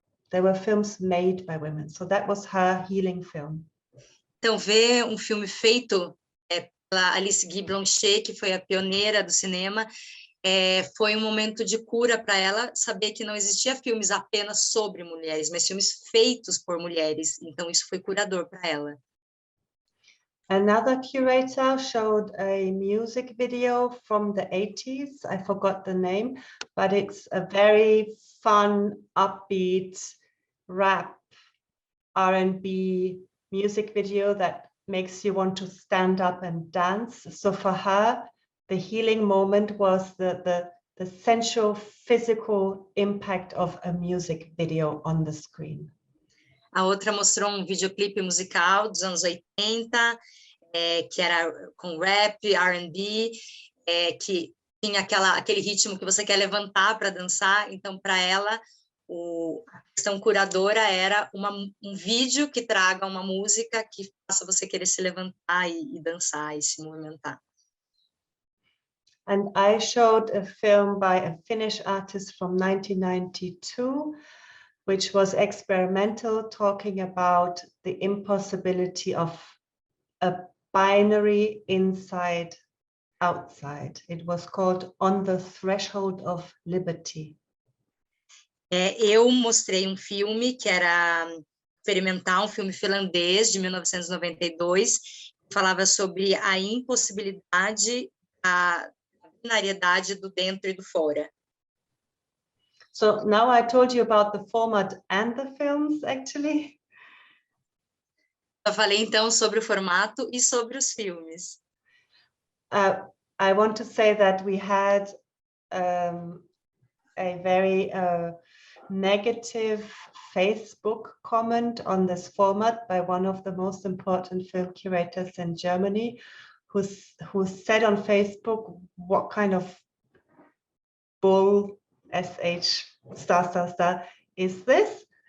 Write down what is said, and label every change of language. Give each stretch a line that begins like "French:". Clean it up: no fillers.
English: There were films made by women. So that was her healing film.
Portuguese: Então, ver um filme feito pela Alice Guy Blanchet, que foi a pioneira do cinema, foi um momento de cura para ela, saber que não existia filmes apenas sobre mulheres, mas filmes feitos por mulheres. Então, isso foi curador para ela.
English: Another curator showed a music video from the 80s. I forgot the name, but it's a very fun, upbeat, rap, R&B music video that makes you want to stand up and dance. So for her, the healing moment was the sensual, physical impact of a music video on the screen.
Portuguese: A outra mostrou um videoclipe musical dos anos 80, que era com rap, R&B, que tinha aquele ritmo que você quer levantar para dançar. Então, para ela, a questão curadora era um vídeo que traga uma música que faça você querer se levantar e dançar e se movimentar.
English: And I showed a film by a Finnish artist from 1992, which was experimental, talking about the impossibility of a binary inside outside. It was called On the Threshold of Liberty.
Portuguese: Eu mostrei um filme que era experimental, um filme finlandês de 1992, que falava sobre a impossibilidade binariedade do dentro e do fora.
English: So now I told you about the format and the films, actually.
Portuguese: Eu falei então sobre o formato e sobre os filmes.
English: I want to say that we had a very negative Facebook comment on this format by one of the most important film curators in Germany, who said on Facebook, what kind of bull sh *** is this?